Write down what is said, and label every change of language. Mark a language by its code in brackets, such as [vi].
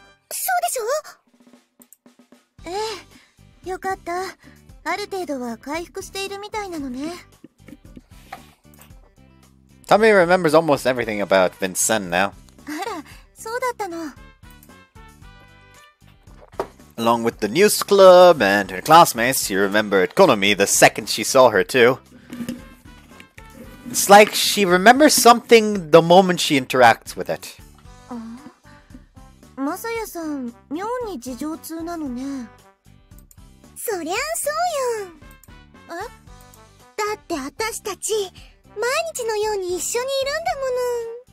[ja] そうでしょ？ええ、よかった。ある程度は回復しているみたいなのね。 [en] Tamie remembers almost everything about Vincent now. [ja] あら、そうだったの。 [en] Along with the news club and her classmates, she remembered Konomi the second she saw her too. It's like she remembers something the moment she interacts with it. [ja] まさやさん、妙に事情通なのね。そりゃそうよ。だって私たち毎日のように一緒にいるんだもの。